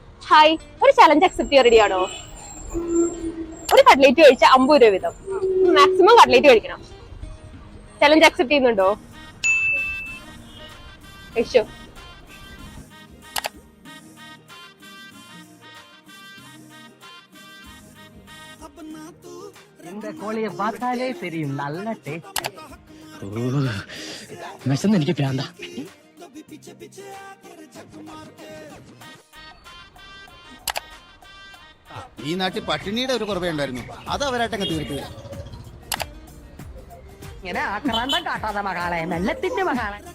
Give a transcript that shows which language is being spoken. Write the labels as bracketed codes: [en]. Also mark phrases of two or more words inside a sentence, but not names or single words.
[ml] ഹായ്, ഒരു [en] challenge accept [ml] ചെയ്യാൻ റെഡിയാണോ? ഒരു കട്ട്ലേറ്റ് കഴിച്ച 50 രൂപ വീതം, [en] maximum cutlet [ml] കഴിക്കണം. [en] challenge accept [ml] ചെയ്യുന്നുണ്ടോ? കഴിച്ചോ. [ta] இந்த கோழியை பார்த்தாலே தெரியும், நல்ல டேஸ்ட். [ml] വിശന്ന് എനിക്ക് പ്രാന്ത. ഈ നാട്ടിൽ പട്ടിണിയുടെ ഒരു കുറവേ ഉണ്ടായിരുന്നു, അത് അവരായിട്ടങ്ങ് തീർത്തു. ഇങ്ങനെ ആക്രാന്തം കാട്ടാതെ മകളെ, മെല്ലത്തിന്റെ മകളെ.